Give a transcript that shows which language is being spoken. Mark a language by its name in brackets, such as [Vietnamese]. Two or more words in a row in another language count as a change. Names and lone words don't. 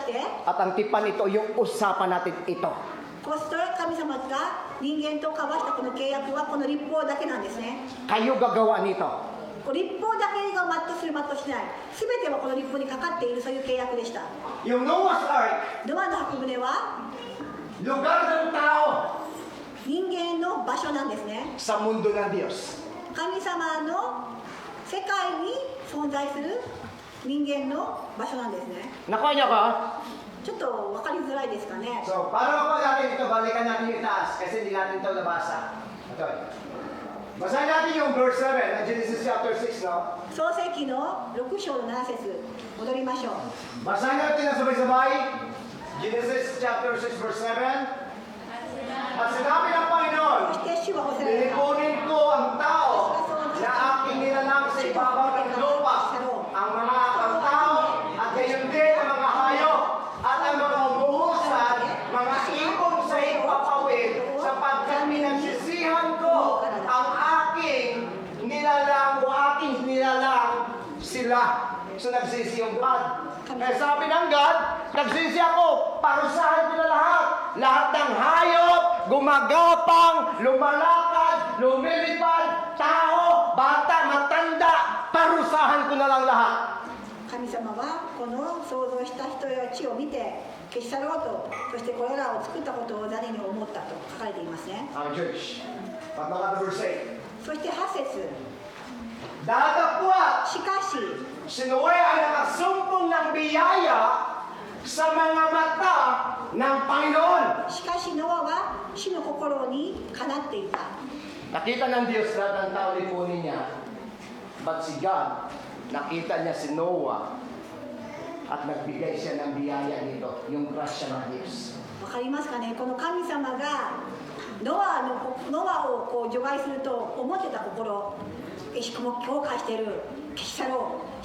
[Filipino] at ang tipan ito yung usapan natin ito. [Japanese] こうして神様が人間と交わしたこの契約はこの立法だけなんですね。 [Filipino] Kayo gagawa nito. [Japanese] 立法だけが全うする全うしない全てはこの立法にかかっているそういう契約でした。 [Filipino] Yung Noah's Ark, [Japanese] ノアの箱舟は [Filipino] lugar ng tao [Japanese] 人間の場所なんですね。 [Filipino] sa mundo ng Diyos. [Japanese] 神様の世界に存在する人間の場所なんですね。 [Filipino] Nakuha niyo ko? [Japanese] ちょっと分かりづらいですかね。 [Filipino] So, para po natin ito, balikan natin yung taas kasi hindi natin ito nabasa. Ito. Basahin natin yung verse 7 ng [English] Genesis chapter 6, [Filipino] no? [Japanese] 創世記の6章の7節戻りましょう。 [Filipino] Basahin natin na sabay-sabay. [English] Genesis chapter 6 verse 7. [Filipino] At sinabi ng Panginoon, [Japanese] そして主はおせられた。 [Filipino] lilikunin ko ang tao na aking nilalang sa ibabaw ng lupa, ang mga tao at gayon din ang mga hayop at ang mga umuusad, mga ibon sa ipapawid, sapagkat pinagsisihan ko ang aking nilalang o aking nilalang sila. So nagsisi yung God. Kaya sabi ng God, nagsisi ako, parusahan ko na lahat. Lahat ng hayop, gumagapang, lumalakad, lumilipad, tao, bata, matanda, parusahan ko na lang lahat. [Japanese] 神様はこの創造した人や地を見て消し去ろうと、そしてこれらを作ったことを誰に思ったと書かれていますね。 [Filipino] Church, pagmaka verse 8. [Japanese] そして8節 [Filipino] Datapwat, [Japanese] しかし [Filipino] si Noe ay nakasumpong ng biyaya sa mga mata ng Panginoon. [Japanese] しかしノアは主の心にかなっていた。 [Filipino] Nakita ng Diyos lahat ng tao lipunin niya. But si God, nakita niya si Noah at nagbigay siya ng biyaya dito, yung grasya ng Diyos. [Japanese] わかりますかね、この神様がノアをこう除外すると思ってた心、しかも強化している消し去ろう。